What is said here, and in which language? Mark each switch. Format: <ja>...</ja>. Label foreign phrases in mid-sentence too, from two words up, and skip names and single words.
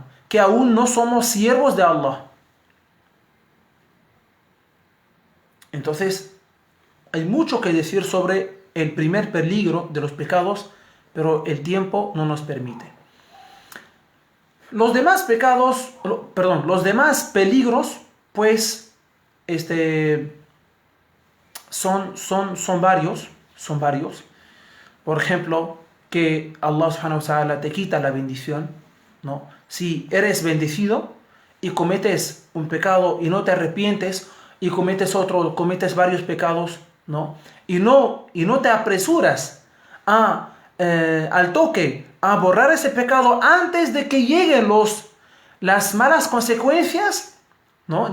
<es>Que aún no somos siervos de Allah. Entonces, hay mucho que decir sobre el primer peligro de los pecados, pero el tiempo no nos permite. Los demás pecados, perdón, los demás peligros, pues, son varios. Por ejemplo, que Allah</es> <ar>سبحانه وتعالى</ar> <es>te quita la bendición, ¿no? Si eres bendecido y cometes un pecado y no te arrepientes y cometes varios pecados, ¿no? Y no te apresuras al toque a borrar ese pecado antes de que lleguen las malas consecuencias, ¿no?</es>